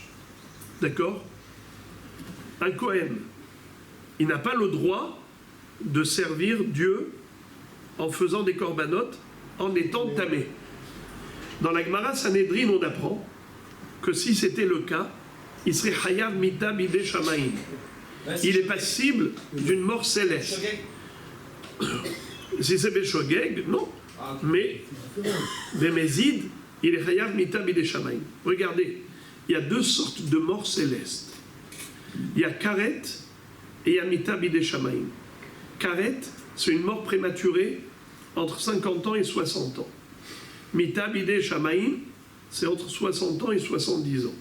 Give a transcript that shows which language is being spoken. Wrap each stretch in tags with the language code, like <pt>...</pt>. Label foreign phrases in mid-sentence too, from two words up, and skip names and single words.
<fr>D'accord? Un Kohen, il n'a pas le droit de servir Dieu en faisant des corbanotes, en étant tamé. Dans la Gemara Sanhedrin, on apprend que si c'était le cas, il serait</fr> <he>חייב מיתה בידי שמים.</he> <fr>Il est passible d'une mort céleste. Si c'est Beshogeg, non. Mais Bemezid, il est</fr> <he>חייב מיתה בידי שמים.</he> <fr>Regardez, il y a deux sortes de morts célestes. Il y a Karet et il y a</fr> <he>מיתה בידי שמים.</he> <fr>Karet, c'est une mort prématurée entre 50 ans et 60 ans.</fr> <he>מיתה בידי שמים,</he> <fr>c'est entre 60 ans et 70 ans.</fr>